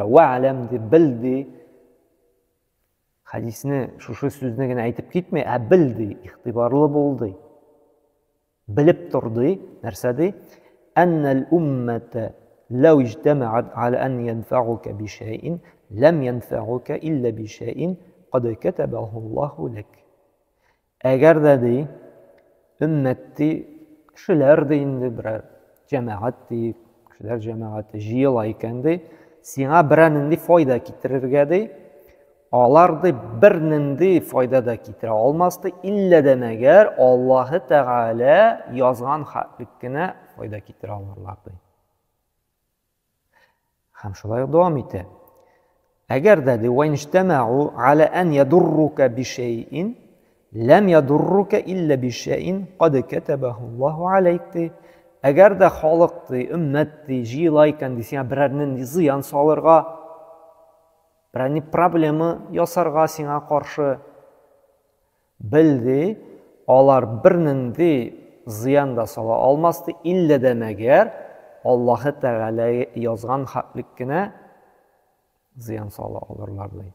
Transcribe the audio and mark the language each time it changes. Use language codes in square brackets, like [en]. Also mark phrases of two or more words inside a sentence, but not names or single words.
[tt] Вә'ләм ди, белди. Хадисне шушы сүзне генә әйтеп китмәй, ә белди, игътибарлы булды. Белеп торды, нәрсә ди? [ar] أن الأمة لو اجتمعت على أن ينفعوك بشيء لم ينفعوك إلا بشيء قد كتبه الله لك. [tt] Әгәр дә ди, өммәтти кешеләр ди инде берәр җәмәгать ди, кешеләр җәмәгате җыела икән ди, сиңа берәр нинди файда китерергә ди, алар ди бер нинди файда да китерә алмас ди, илля дә мәгәр Аллаһы Тәгалә язган хәтлек кенә файда китерә алырлар ди. Һәм шулай дәвам итә. Әгәр дә ди [ar] وإن اجتمعوا على أن يضروك بشيء لم يضروك إلا بشيء قد كتبه الله عليك ди. [tt] Әгәр дә халык ди, өммәт ди җыела икән ди, сиңа берәр нинди зыян салырга, берәр проблема ясарга сиңа каршы, белди, алар бер нинди зыян да сала алмас ди, илля дә мәгәр Аллаһы Тәгалә язган хәтлек кенә зыян сала алырлар ди.